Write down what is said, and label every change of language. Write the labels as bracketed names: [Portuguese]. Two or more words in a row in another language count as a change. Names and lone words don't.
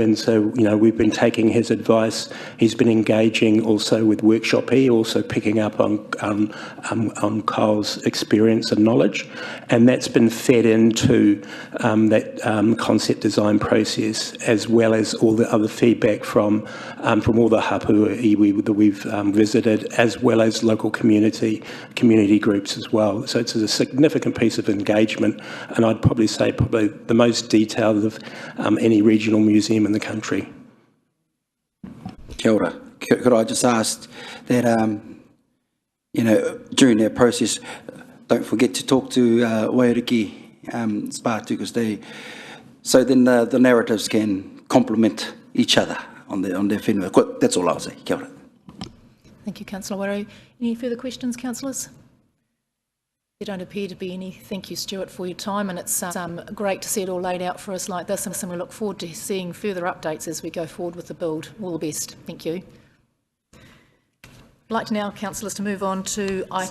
[English] And so, you know, we've been taking his advice. He's been engaging also with Workshop E, also picking up on Kyle's experience and knowledge, and that's been fed into that concept design process, as well as all the other feedback from all the [Māori] hapua iwi [English] that we've visited, as well as local community groups as well. So it's a significant piece of engagement, and I'd probably say the most detailed of any regional museum in the country. [Māori] Kia ora. [English] Could I just ask that, you know, during that process, don't forget to talk to Wairiki Spatu, because so then the narratives can complement each other on their whenua. That's all I'll say. [Māori] Kia ora. [English] Thank you, Councillor Waru. Any further questions, councillors? There don't appear to be any. Thank you, Stuart, for your time, and it's great to see it all laid out for us like this, and we look forward to seeing further updates as we go forward with the build. All the best. Thank you. I'd like to now, councillors, to move on to item...